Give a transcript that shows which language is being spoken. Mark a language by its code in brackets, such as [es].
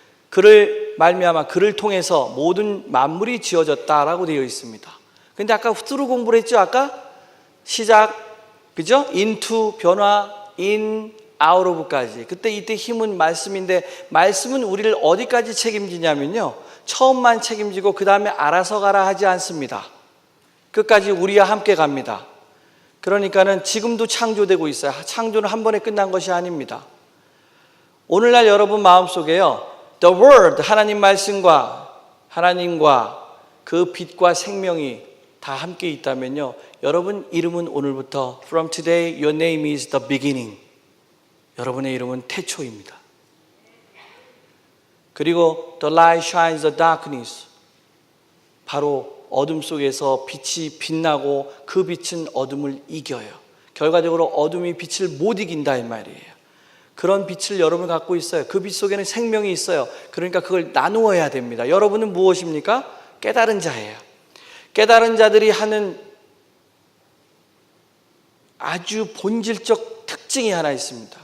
[ko] 그를 말미암아 그를 통해서 모든 만물이 지어졌다라고 되어 있습니다. 근데 아까 through 공부를 했죠. 아까 시작, 그죠? into 변화, in out of까지. 그때 이때 힘은 말씀인데 말씀은 우리를 어디까지 책임지냐면요, 처음만 책임지고 그 다음에 알아서 가라 하지 않습니다. 끝까지 우리와 함께 갑니다. 그러니까는 지금도 창조되고 있어요. 창조는 한 번에 끝난 것이 아닙니다. 오늘날 여러분 마음속에요, The Word, 하나님 말씀과 하나님과 그 빛과 생명이 다 함께 있다면요, 여러분 이름은 오늘부터 [en] From today your name is the beginning. [ko] 여러분의 이름은 태초입니다. [en] 그리고 The light shines the darkness. [ko] 바로 어둠 속에서 빛이 빛나고 그 빛은 어둠을 이겨요. 결과적으로 어둠이 빛을 못 이긴다 이 말이에요. 그런 빛을 여러분 갖고 있어요. 그 빛 속에는 생명이 있어요. 그러니까 그걸 나누어야 됩니다. 여러분은 무엇입니까? 깨달은 자예요. 깨달은 자들이 하는 아주 본질적 특징이 하나 있습니다.